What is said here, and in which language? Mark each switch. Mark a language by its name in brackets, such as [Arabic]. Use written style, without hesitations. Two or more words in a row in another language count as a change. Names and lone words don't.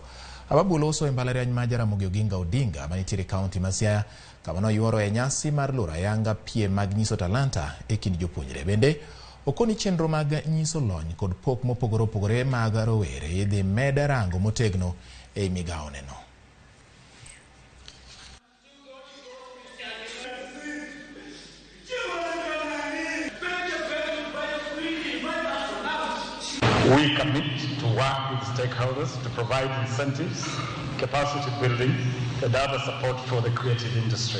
[Luo (Kenya and Tanzania)] Ababu loso e mbalariany ma Ramogi Oginga Odinga manitiere kaunti ma Siaya kama noyuoro e nyasi mar loro ayanga piem mag nyiso talanta e kind jopuonjre. Bende okoni chenro mag nyiso lony kod pok mopogore opogore mag rowere idhi med rango motegno e migawo neno. [English] We commit to work with stakeholders to provide incentives, capacity building, and other support for the creative industry.